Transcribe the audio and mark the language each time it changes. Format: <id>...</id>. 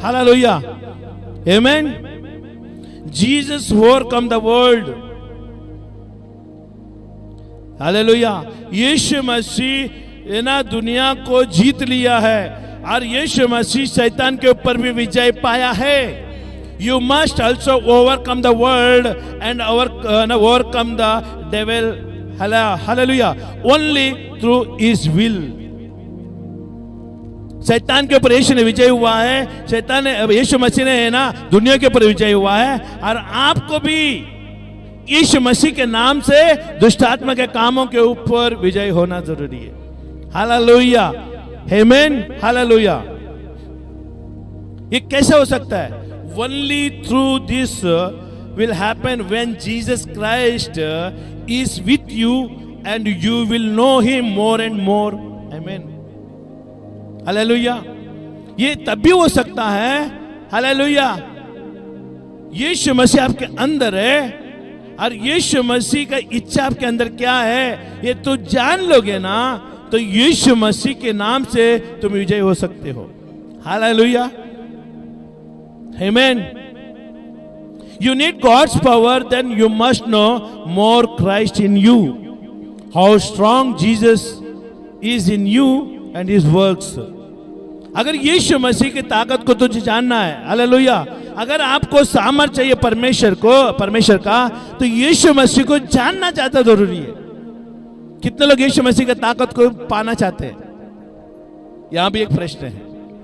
<en>हालेलुया। आमीन। Jesus overcome the world.</en> <hi>Hallelujah. यीशु मसीह ना दुनिया को जीत लिया है, और यीशु मसीह शैतान के ऊपर भी विजय पाया है।</hi> <en>You must also overcome the world and overcome the devil. Hallelujah. Only through His will.</en> <hi>शैतान के ऊपर यीशु ने विजय हुआ है, यीशु मसीह ने है ना दुनिया के ऊपर विजय हुआ है, और आपको भी यीशु मसीह के नाम से दुष्ट आत्मा के कामों के ऊपर विजय होना जरूरी है। हालेलुया, आमीन, हालेलुया। ये कैसे हो सकता है?</hi> <en>Only through this will happen when Jesus Christ is with you and you will know him more and more.</en> <hi>आमीन, हालेलुया। ये तब भी हो सकता है, हालेलुया, यीशु मसीह आपके अंदर है और यीशु मसीह का इच्छा आपके अंदर क्या है ये तो जान लोगे ना, तो यीशु मसीह के नाम से तुम विजय हो सकते हो। हालेलुया, आमीन।</hi> <en>You need God's power, then you must know more Christ in you. How strong Jesus is in you and His works.</en> <hi>अगर यीशु मसीह की ताकत को तुझे जानना है, हालेलुया, अगर आपको सामर्थ्य चाहिए परमेश्वर का, तो यीशु मसीह को जानना ज्यादा जरूरी है। कितने लोग यीशु मसीह की ताकत को पाना चाहते हैं? यहां भी एक प्रश्न है।</hi>